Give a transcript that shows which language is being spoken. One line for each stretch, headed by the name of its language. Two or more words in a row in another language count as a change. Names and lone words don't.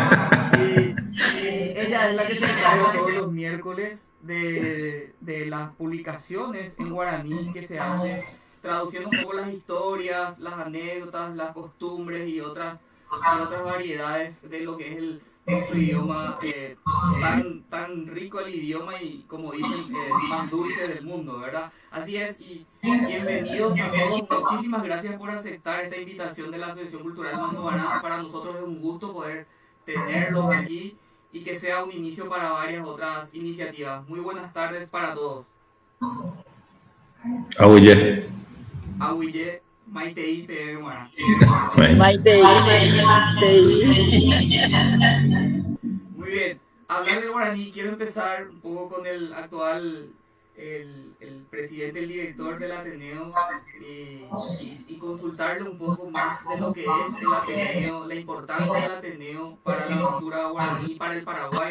Spanish: Y ella es la que se encarga todos los miércoles de las publicaciones en guaraní que se hace, traduciendo un poco las historias, las anécdotas, las costumbres y otras variedades de lo que es nuestro idioma, tan rico el idioma, y como dicen, más dulce del mundo, ¿verdad? Así es, y bienvenidos a todos. Muchísimas gracias por aceptar esta invitación de la Asociación Cultural Manduaná. Para nosotros es un gusto poder tenerlos aquí y que sea un inicio para varias otras iniciativas. Muy buenas tardes para todos.
Guarani: Ahuye. Ahuye, Maitei, Pedemara. Maitei.
Spanish: Muy bien. Hablar del guaraní, quiero empezar un poco con el actual, el presidente, el director del Ateneo, y consultarle un poco más de lo que es el Ateneo, la importancia del Ateneo para la cultura guaraní, para el Paraguay.